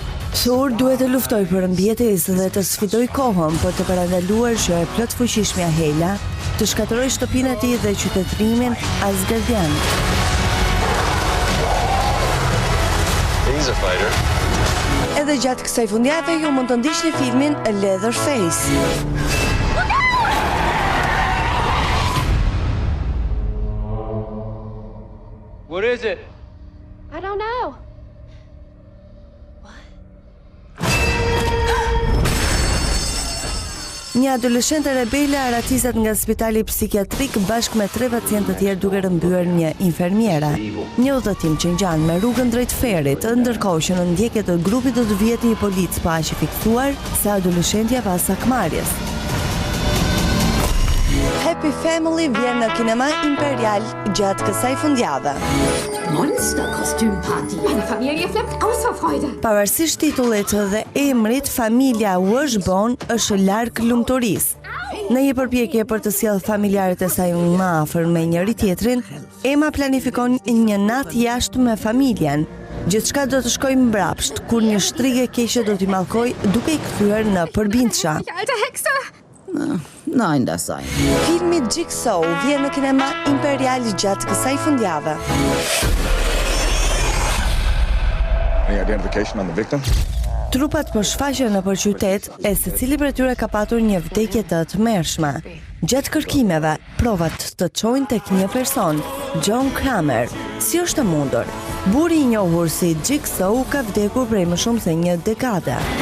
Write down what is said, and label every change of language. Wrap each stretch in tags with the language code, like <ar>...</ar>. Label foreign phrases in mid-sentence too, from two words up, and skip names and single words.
<sq>Thor duhet të luftoj për mbjetesë dhe të sfidoj kohën për të parandaluar që e plot fuqishmja Hela të shkatërrojë shtëpinë e tij dhe qytetërimin Asgardian. Edhe gjatë kësaj fundjave ju mund të ndiqni filmin Leatherface.</sq> <en>What is it? I don't know.</en> <sq>Një adoleshente rebele aratisat nga spitali psikiatrik bashkë me 3 pacientë të tjerë duke rëmbyer një infermiera. Një udhëtim që ngjan me rrugën drejt ferit, ndërkohë që në ndjekjet të grupit do të vihet një polic pa aq i fiksuar se adoleshentja pas sakmarrjes. Happy Family vjen në kinema Imperial gjatë kësaj fundjave.</sq> <de>Monster-Kostümparty. Meine Familie flippt aus vor Freude.</de> <sq>Pavarësisht titullit dhe emrit, familja Washbone është larg lumturisë. Në një përpjekje për të sjellë familjarët e saj më afër me njëri tjetrin, Emma planifikon një natë jashtë me familjen. Gjithçka do të shkojë mbrapsht, kur një shtrigë e keqe do t'i mallkojë duke i kthyer në përbindshë.</sq> <de>Alte Hexe! Nein, das sei.</de> <sq>Filmi Jigsaw vjen në kinema Imperial gjatë kësaj fundjave.</sq> <en>Any identification on the victim?</en> <sq>Trupat po shfaqen nëpër qytet e secili prej tyre ka patur një vdekje të tmerrshme. Gjatë kërkimeve, provat të çojnë tek një person, John Kramer. Si është e mundur? Burri i njohur si Jigsaw ka vdekur prej më shumë se një dekade.</sq>